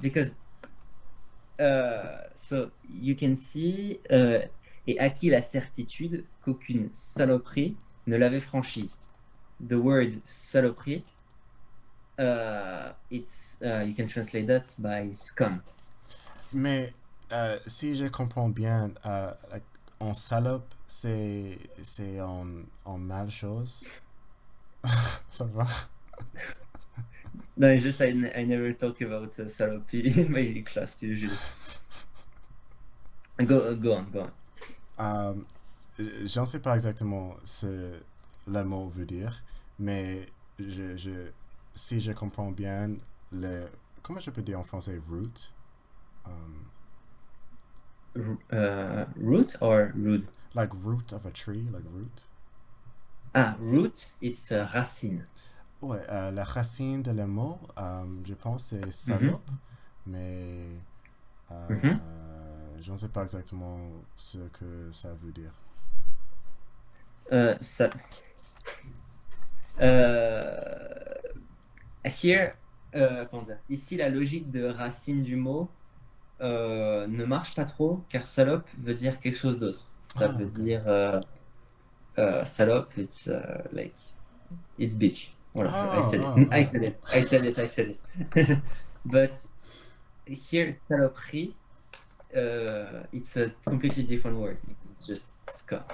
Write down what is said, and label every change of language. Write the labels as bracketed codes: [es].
[en] because so you can see [fr] et acquis la certitude qu'aucune saloperie ne l'avait franchi. [en] The word saloperie, it's you can translate that by scum. [fr] Mais si je comprends bien, like, en salope, c'est en mal chose. Ça va? [en] No, it's just I never talk about saloperie in my class usually. Go on, go on. [fr] Euh, j'en sais pas exactement ce le mot veut dire, mais si je comprends bien, le, comment je peux dire en français root? Um, [en] Root or rude? like root of a tree, like root. Ah, root, it's racine. [fr] Ouais, la racine de le mot, je pense c'est Mhm, salope, mais mhm. j'en sais pas exactement ce que ça veut dire. Ça, euh, here, comment dire, ici, la logique de racine du mot ne marche pas trop, car salope veut dire quelque chose d'autre. Ça Ah, veut ok. dire salope, [en] it's like, it's bitch. [fr] Voilà, I Ah, [en] said it. ah, I ah. said it. I said it. I said it. But here, saloperie, it's a completely different word because it's just scum.